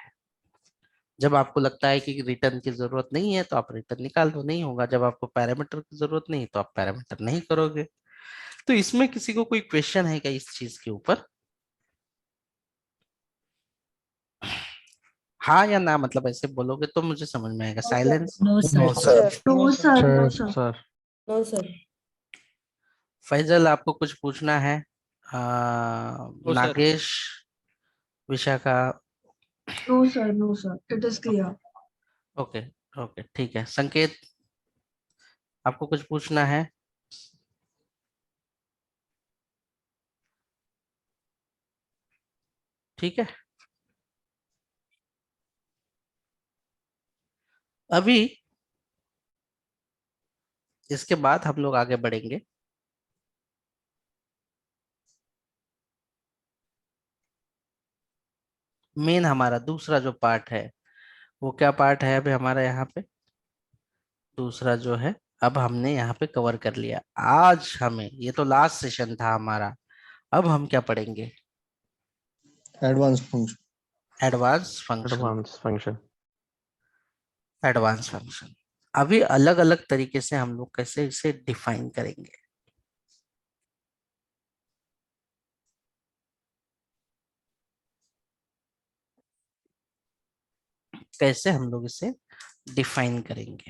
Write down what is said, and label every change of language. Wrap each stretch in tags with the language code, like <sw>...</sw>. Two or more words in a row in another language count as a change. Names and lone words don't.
<hi>जब आपको लगता है कि रिटर्न की जरूरत नहीं है तो आप रिटर्न निकाल दो, नहीं होगा। जब आपको पैरामीटर की जरूरत नहीं तो आप पैरामीटर नहीं करोगे। तो इसमें किसी को कोई क्वेश्चन है क्या इस चीज के ऊपर? हाँ या ना, मतलब ऐसे बोलोगे तो मुझे समझ में आएगा।</hi> <en>साइलेंस। No, sir. No, sir. No, sir. No, Sir. sir. Sir. No, sir.</en> <hi>फैजल, आपको कुछ पूछना है?</hi> <en>No, sir.</en> <hi>नागेश, विशाखा।</hi> <en>No, sir. No, sir. It is clear. okay, okay,</en> <hi>ठीक है। संकेत, आपको कुछ पूछना है? ठीक है, अभी इसके बाद हम लोग आगे बढ़ेंगे। मेन हमारा दूसरा जो पार्ट है, वो क्या पार्ट है अभी हमारा यहाँ पे? दूसरा जो है, अब हमने यहाँ पे कवर कर लिया। आज हमें, ये तो</hi> <en>last session</en> <hi>था हमारा, अब हम क्या पढ़ेंगे?</hi> <en>Advanced function. Advance function. Advanced function. advance function</en> <hi>अभी अलग अलग तरीके से हम लोग कैसे इसे डिफाइन करेंगे। कैसे हम लोग इसे डिफाइन करेंगे?</hi>